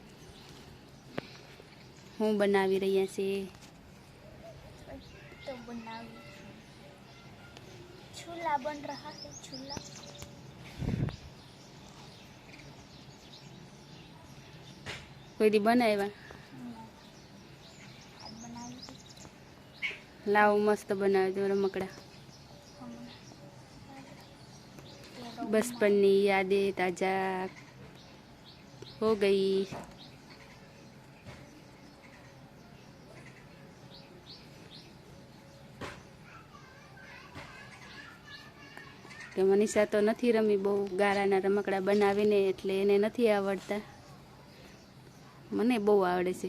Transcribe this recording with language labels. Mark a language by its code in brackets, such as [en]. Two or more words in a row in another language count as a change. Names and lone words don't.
[gu] હું બનાવી રહ્યા છે। [hi] तो बनावी छोला बन रहा है। छोला [gu] કોઈ દી બનાવ્યા? લાવ મસ્ત બનાવે છે રમકડા. [hi] बचपन की यादें ताज़ा हो गई. [gu] કે મનીષા તો નથી રમી બહુ ગારાના રમકડા બનાવીને, એટલે એને નથી આવડતા. મને બહુ આવડે છે.